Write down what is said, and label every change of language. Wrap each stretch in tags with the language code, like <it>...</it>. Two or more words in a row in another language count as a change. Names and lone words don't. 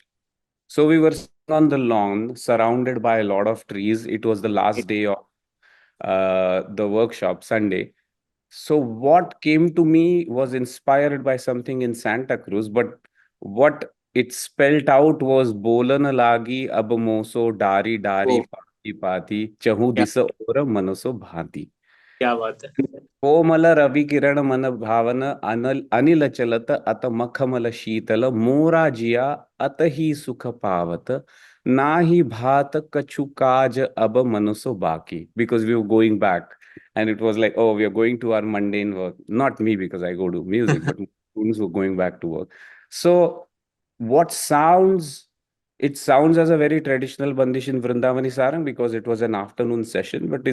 <en>So we were sitting on the lawn, surrounded by a lot of trees. It was the last day of the workshop, Sunday. So what came to me was inspired by something in Santa Cruz, but what it spelled out was</en> <hi>"बोलन लागी अब मोसो डरी डरी</hi> <en>Oh,</en> <hi>पाती पाती चाहूँ</hi> <en>yeah,</en> <hi>दिसा ओर मनसो भाती." क्या बात है. कोमल रवि किरण मन भावन अनिल चलत अत मखमल शीतल मोरा जिया अत ही सुख पावत ना ही भात कछु काज अब मनुसो बाकी,</hi> <en>because we were going back and it was like, oh, we are going to our mundane work. Not me, because I go to music, but students were going back to work. So what sounds it sounds as a very traditional Bandish in Vrindavani Sarang because it was an afternoon session, but</en>